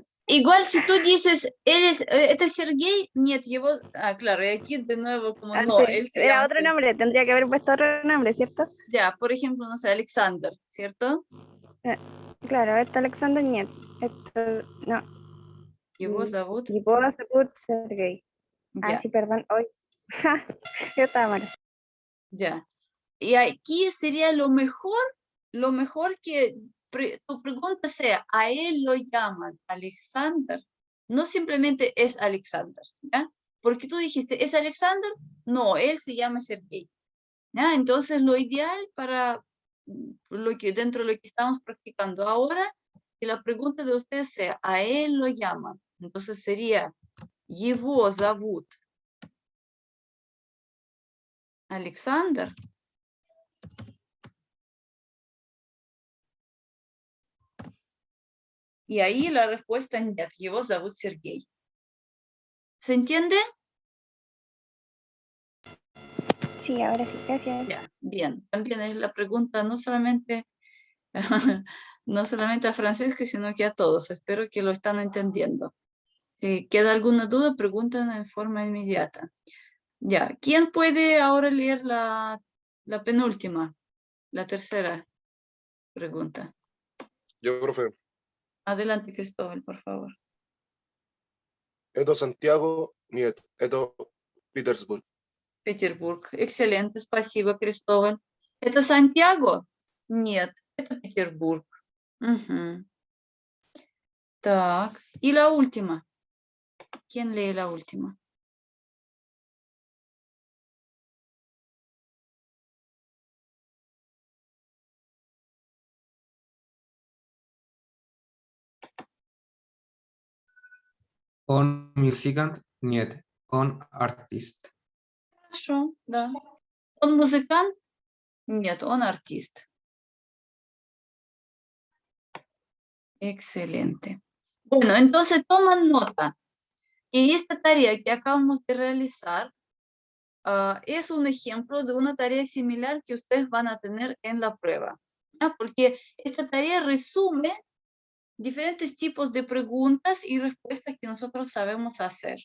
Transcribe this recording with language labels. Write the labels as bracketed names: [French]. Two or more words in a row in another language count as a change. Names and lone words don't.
[Spanish] igual si tú dices, este es Sergey, нет, llevó, claro, y aquí de nuevo como no, Sí, él se era llama otro Sergey. nombre, tendría que haber puesto otro nombre, ¿cierto? Ya, por ejemplo, no sé, Alexander, ¿cierto? Claro, esta Alexander Niet. Esto, no. [Russian] Его зовут, Его зовут Sergey. Ah, [Spanish] ya, sí, perdón, hoy. Yo estaba mal. ya. Y aquí sería lo mejor que tu pregunta sea, a él lo llaman Alexander, no simplemente es Alexander, ¿ya? Porque tú dijiste, ¿es Alexander? No, él se llama Sergey, ¿ya? Entonces lo ideal para dentro de lo que estamos practicando ahora, que la pregunta de ustedes sea, a él lo llaman, entonces sería, [Russian] его зовут Alexander. [Spanish] Y ahí la respuesta en [Russian] нет, его зовут Сергей. [Spanish] ¿Se entiende? Sí, ahora sí, gracias. Ya, bien. También es la pregunta no solamente, no solamente a Francesca, sino que a todos. Espero que lo están entendiendo. Si queda alguna duda, preguntan en forma inmediata. Ya, ¿quién puede ahora leer la penúltima, la tercera pregunta? Yo, profe. Adelante, Cristóbal, por favor. [Russian] Esto Santiago, Niet. Esto Petersburg. [Spanish] Петербург. Excelente, спасибо, Cristóbal. [Russian] ¿Это Santiago? Нет, это Петербург. Угу. Так, [Spanish] y la última. ¿Quién lee la última? [Russian] Он музыкант, нет. Он артист. Хорошо, да. Он музыкант? Нет, он артист. [Spanish] Excelente. Bueno, entonces toman nota. Y esta tarea que acabamos de realizar es un ejemplo de una tarea similar que ustedes van a tener en la prueba. ¿Ya? Porque esta tarea resume diferentes tipos de preguntas y respuestas que nosotros sabemos hacer.